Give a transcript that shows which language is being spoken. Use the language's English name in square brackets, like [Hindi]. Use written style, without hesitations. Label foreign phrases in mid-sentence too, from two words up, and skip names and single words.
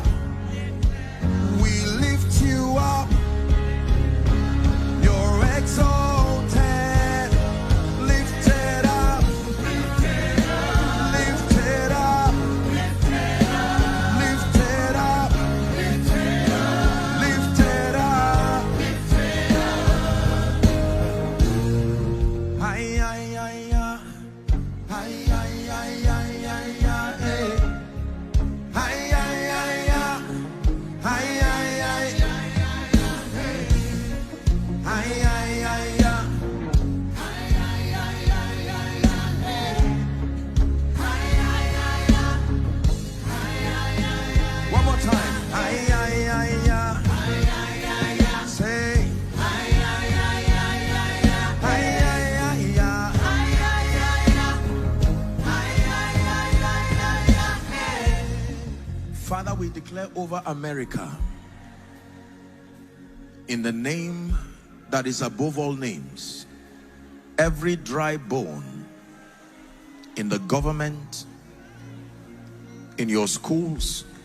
[English] We lift you up, you're exalted, lifted up, lifted up, lifted up, lifted up. Hi, hi, hi, hi. Hi, hi, hi, hi, hi, hi, eh. Hi, hi, hi, hi. Hi, hi, hi. Hi, hi, hi, hi. One more time. Hi, hi, hi, hi. Say. Hi, hi, hi, hi. Father, we declare over America, in the name that is above all names, every dry bone in the government, in your schools,